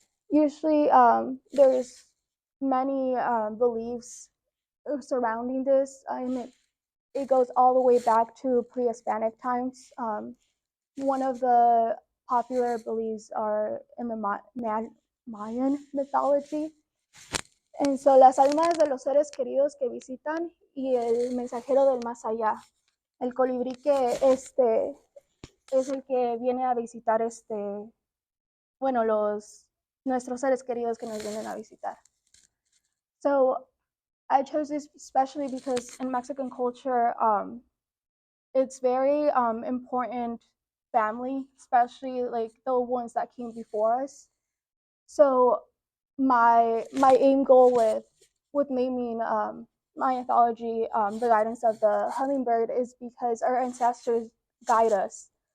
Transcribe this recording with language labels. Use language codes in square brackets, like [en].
[en] Usually, there's many beliefs surrounding this, and it goes all the way back to pre-Hispanic times. One of the popular beliefs are in the Mayan mythology. [es] And son las almas de los seres queridos que visitan y el mensajero del más allá. El colibrí que es el que viene a visitar bueno, nuestros seres queridos que nos vienen a visitar. [en] So I chose this especially because in Mexican culture, it's very important family, especially like the ones that came before us. So my aim goal with naming my anthology, the guidance of the hummingbird, is because our ancestors guide us.